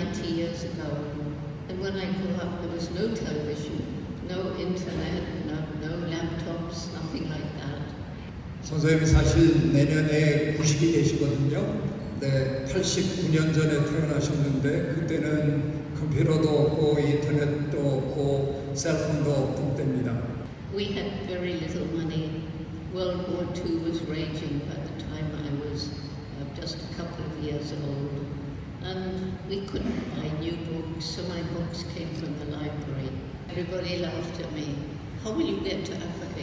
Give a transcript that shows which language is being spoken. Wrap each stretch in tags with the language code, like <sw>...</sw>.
<en>Years ago, and when I grew up, there was no television, no internet, no laptops, nothing like that.</en> <ko>선생님이 사실 내년에 90이 되시거든요. 네, 89년 전에 태어나셨는데 그때는 컴퓨터도 없고 인터넷도 없고 셀폰도 없던 때입니다.</ko> <en>We had very little money. World War II was raging by the time I was just a couple of years old. And we couldn't buy new books, so my books came from the library. Everybody laughed at me. How will you get to Africa?</en>